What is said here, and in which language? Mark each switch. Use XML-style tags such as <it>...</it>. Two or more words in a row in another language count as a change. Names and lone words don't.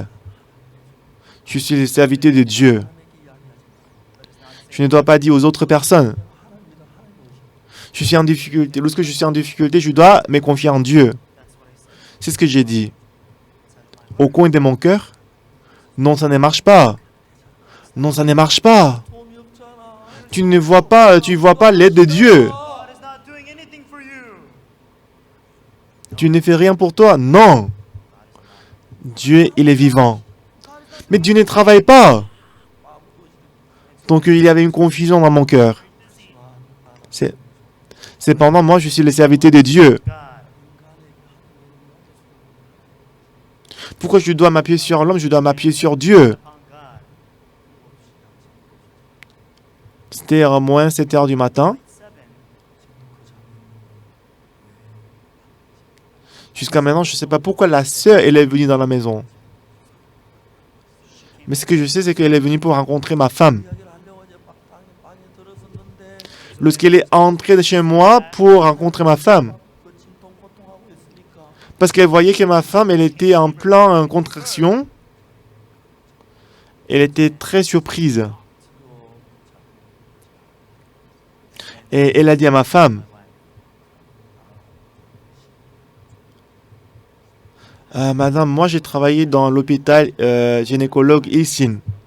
<fr>Je suis le serviteur de Dieu. Je ne dois pas dire aux autres personnes. Je suis en difficulté. Lorsque je suis en difficulté, je dois me confier en Dieu. C'est ce que j'ai dit. Au coin de mon cœur, non, ça ne marche pas. Non, ça ne marche pas.</fr> <ko>도움이 없잖아.</ko> <fr>Tu ne vois pas l'aide de Dieu.</fr> <en>God is not doing anything for you.</en> <fr>Tu ne fais rien pour toi. Non. Dieu, il est vivant. Mais Dieu ne travaille pas. Donc il y avait une confusion dans mon cœur. Cependant, moi, je suis le serviteur de Dieu. God. Pourquoi je dois m'appuyer sur l'homme? Je dois m'appuyer sur Dieu.</fr> <en>Upon God.</en> <fr>C'était à moins 7 heures du matin. 7. Jusqu'à maintenant, je ne sais pas pourquoi la sœur, elle est venue dans la maison. Mais ce que je sais, c'est qu'elle est venue pour rencontrer ma femme.</fr> <ko>이야기를 하려고 이제 방에 들었었는데</ko> <fr>Lorsqu'elle est entrée de chez moi pour rencontrer ma femme.</fr> <ko>그 진통 고통하고 있으니까</ko> <fr>Parce qu'elle voyait que ma femme, elle était en plein contraction. Elle était très surprise. Et elle a dit à ma femme, Madame, moi j'ai travaillé dans l'hôpital gynécologue Ilsin.</fr>